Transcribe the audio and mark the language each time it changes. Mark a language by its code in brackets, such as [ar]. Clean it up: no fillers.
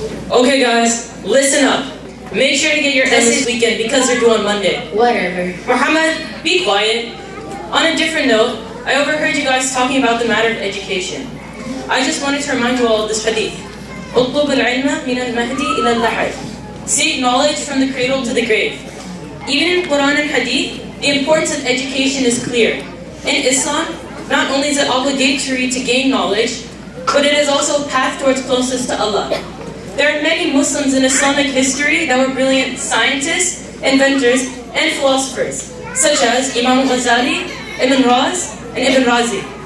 [en] Okay guys, listen up. Make sure to get your essays this weekend because they're due on Monday. Whatever. Muhammad, be quiet. On a different note, I overheard you guys talking about the matter of education. I just wanted to remind you all of this hadith. [ar] اطلب العلم من المهدي إلى اللحد. [en] Seek knowledge from the cradle to the grave. Even in Quran and hadith, the importance of education is clear. In Islam, not only is it obligatory to gain knowledge, but it is also a path towards closeness to Allah. There are many Muslims in Islamic history that were brilliant scientists, inventors, and philosophers, such as Imam Ghazali, Ibn Raz, and Ibn Razi.